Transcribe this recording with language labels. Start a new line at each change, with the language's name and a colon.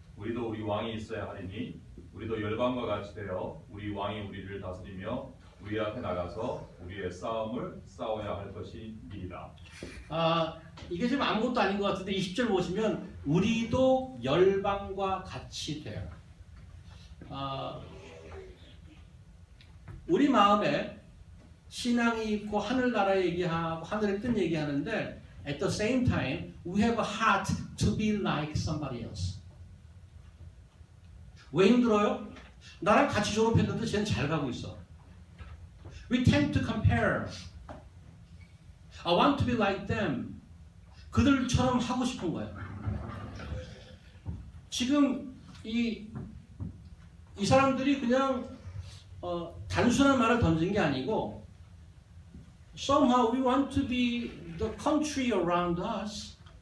Korean: 우리도 우리 왕이 있어야 하리니 우리도 열방과 같이 되어 우리 왕이 우리를 다스리며 우리 앞에 나가서 우리의 싸움을 싸워야 할 것이니이다. 이게 지금 아무것도 아닌 것 같은데 20절 보시면 우리도 열방과 같이 돼요. 우리 마음에 신앙이 있고 하늘나라 얘기하고 하늘의 뜻 얘기하는데
English: at the same time we have a heart to be like somebody else.
Korean: 왜 힘들어요? 나랑 같이 졸업했는데 쟤는 잘 가고 있어.
English: We tend to compare. I want to be like them.
Korean: 그들처럼 하고 싶은 거예요. 지금 이 사람들이 그냥 단순한 말을 던진 게 아니고
English: somehow we want to be the country around us.